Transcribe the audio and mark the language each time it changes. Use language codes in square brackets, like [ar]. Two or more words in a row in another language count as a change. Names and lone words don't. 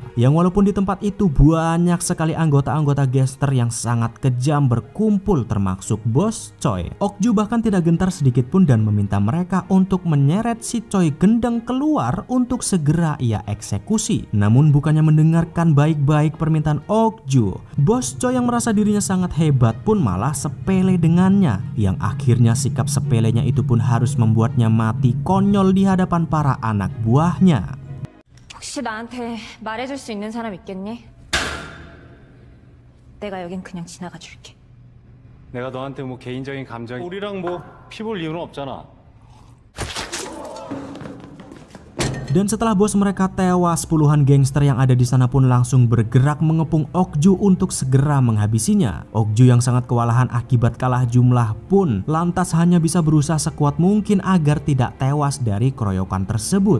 [id] Yang walaupun di tempat itu banyak sekali anggota-anggota gangster yang sangat kejam berkumpul termasuk bos Choi, Okju bahkan tidak gentar sedikit pun dan meminta mereka untuk menyeret si Choi gendeng keluar untuk segera ia eksekusi. Namun bukannya mendengarkan baik-baik permintaan Okju, bos Choi yang merasa dirinya sangat hebat pun malah sepele dengannya, yang akhirnya sikap sepelenya itu pun harus membuatnya mati konyol di hadapan para anak buahnya. [ko] 혹시 나한테 말해줄 수 있는 사람 있겠니? 내가 여긴 그냥 지나가 줄게. 내가 너한테 뭐 개인적인 감정이 우리랑 뭐 피 볼 이유는 없잖아. [id] Dan setelah bos mereka tewas, puluhan gangster yang ada di sana pun langsung bergerak mengepung Okju untuk segera menghabisinya. Okju yang sangat kewalahan akibat kalah jumlah pun lantas hanya bisa berusaha sekuat mungkin agar tidak tewas dari keroyokan tersebut.